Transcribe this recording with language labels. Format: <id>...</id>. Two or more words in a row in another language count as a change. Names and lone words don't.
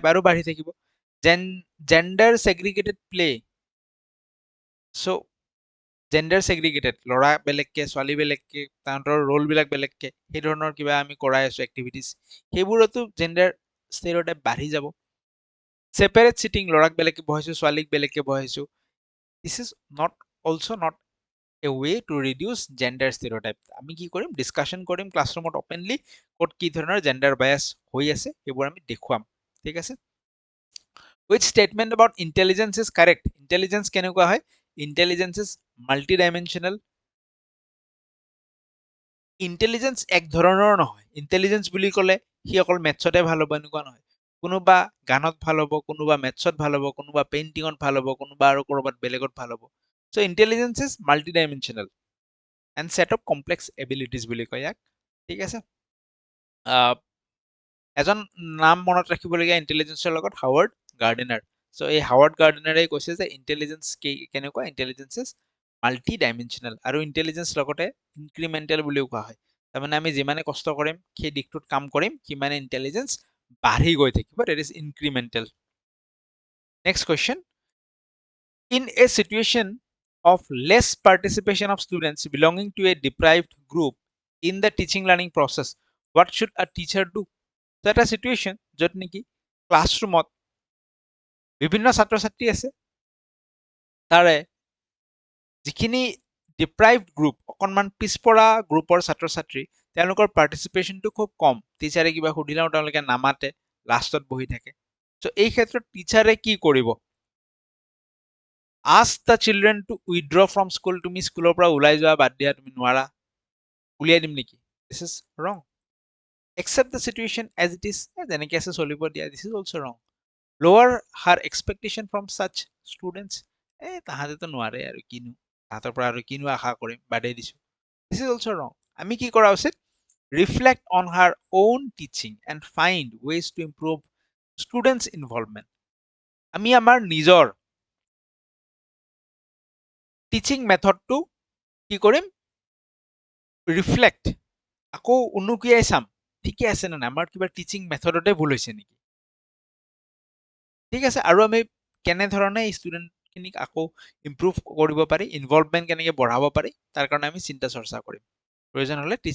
<as>আৰু বাঢ়ি থাকিব</as> <en>gender segregated play</en> <as>চ'</as> <en>gender segregated</en> <as>ল'ৰা বেলেগকে ছোৱালী বেলেগকে তাহাঁতৰ ৰোলবিলাক বেলেগকে সেই ধৰণৰ কিবা আমি কৰাই আছো এক্টিভিটিজ সেইবোৰতো</as> <en>gender stereotype</en> <as>বাঢ়ি যাব</as> <en>separate sitting</en> <as>ল'ৰাক বেলেগকে বহাইছো ছোৱালীক বেলেগকে বহাইছো</as> <en>this is not also not a way to reduce gender stereotype</en> <as>আমি কি কৰিম ডিছকাশ্যন কৰিম ক্লাছৰুমত অপেনলি ক'ত কি ধৰণৰ</as> <en>gender bias</en> <as>হৈ আছে সেইবোৰ আমি দেখুৱাম ঠিক আছে</as> <en>which statement about intelligence is correct</en> <as>intelligence কেনেকুৱা হয়</as> <en>intelligence is multidimensional</en> <as>intelligence এক ধৰণৰ নহয় intelligence বুলি ক'লে সি অকল মেথছতে ভাল হ'ব এনেকুৱা নহয় কোনোবা গানত ভাল হ'ব কোনোবা মেথছত ভাল হ'ব কোনোবা পেইণ্টিঙত ভাল হ'ব কোনোবা আৰু ক'ৰবাত বেলেগত ভাল হ'ব</as> <en>so intelligence is multidimensional and set of complex abilities</en> <as>বুলি কয় ইয়াক ঠিক আছে এজন নাম মনত ৰাখিবলগীয়া ইণ্টেলিজেন্সৰ লগত হাৱাৰ্ড গাৰ্ডেনাৰ চ' এই হাৱাৰ্ড গাৰ্ডেনাৰে কৈছে যে ইণ্টেলিজেন্স কেনেকুৱা</as> <en>intelligence is multi dimensional</en> <as>আৰু ইণ্টেলিজেন্স লগতে ইনক্ৰিমেণ্টেল বুলিও কোৱা হয় তাৰমানে আমি যিমানে কষ্ট কৰিম সেই দিশটোত কাম কৰিম সিমানে ইণ্টেলিজেন্স বাঢ়ি গৈ থাকিব</as> <en>that is incremental next question in a situation of less participation of students belonging to a deprived group in the teaching learning process what should a teacher do so</en> <as>এটা situation য'ত নেকি ক্লাছৰুমত বিভিন্ন ছাত্ৰ ছাত্ৰী আছে তাৰে যিখিনি</as> <en>deprived group</en> <as>অকণমান পিছপৰা গ্ৰুপৰ ছাত্ৰ ছাত্ৰী তেওঁলোকৰ পাৰ্টিচিপেশ্যনটো খুব কম টিচাৰে কিবা সুধিলেও তেওঁলোকে নামাতে লাষ্টত বহি থাকে চ' এই ক্ষেত্ৰত টিচাৰে কি কৰিব</as> <en>ask the children to withdraw from school</en> <as>তুমি স্কুলৰ পৰা ওলাই যোৱা বাদ দিয়া তুমি নোৱাৰা উলিয়াই দিম নেকি</as> <en>this is wrong accept the situation as it is</en> <as>যেনেকে আছে চলিব দিয়া</as> <en>this is also wrong lower her expectation from such students</en> <as>তাহাঁতেতো নোৱাৰে আৰু কিনো তাহাঁতৰ পৰা আৰু কিনো আশা কৰিম বাদেই দিছো</as> <en>this is also wrong</en> <as>আমি কি কৰা উচিত</as> <en>reflect on her own teaching and find ways to improve students involvement</en> <as>আমি আমাৰ নিজৰ</as> <en>teaching method</en> <as>কি কৰিম ৰিফ্লেক্ট আকৌ উনুকিয়াই চাম ঠিকে আছে নে নাই আমাৰ কিবা</as> <en>teaching method</en> <as>ভুল হৈছে নেকি ঠিক আছে আৰু আমি কেনেধৰণে ষ্টুডেণ্টখিনিক আকৌ ইম্প্ৰুভ কৰিব পাৰি ইনভলভমেণ্ট কেনেকৈ বঢ়াব পাৰি তাৰ কাৰণে আমি চিন্তা চৰ্চা কৰিম প্ৰয়োজন হ'লে টিচিং</as>